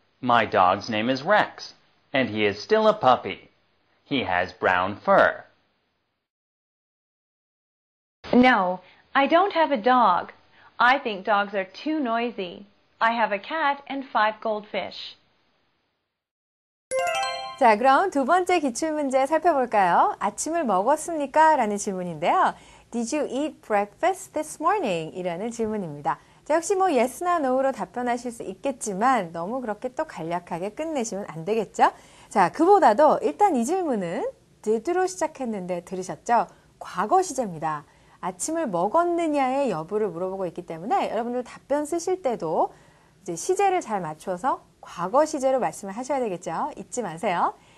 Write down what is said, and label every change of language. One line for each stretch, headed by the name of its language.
English: My dog's name is Rex, and he is still a puppy. He has brown fur. No, I don't have a dog. I think dogs are too noisy. I have a cat and 5 goldfish.
Korean: 자, 그럼 두 번째 기출문제 살펴볼까요? 아침을 먹었습니까? 라는 질문인데요.
English: Did you eat breakfast this morning?
Korean: 이라는 질문입니다. 자, 역시 뭐 yes나 no로 답변하실 수 있겠지만 너무 그렇게 또 간략하게 끝내시면 안 되겠죠? 자, 그보다도 일단 이 질문은 did로 시작했는데 들으셨죠? 과거 시제입니다. 아침을 먹었느냐의 여부를 물어보고 있기 때문에 여러분들 답변 쓰실 때도 이제 시제를 잘 맞춰서 과거 시제로 말씀을 하셔야 되겠죠? 잊지 마세요.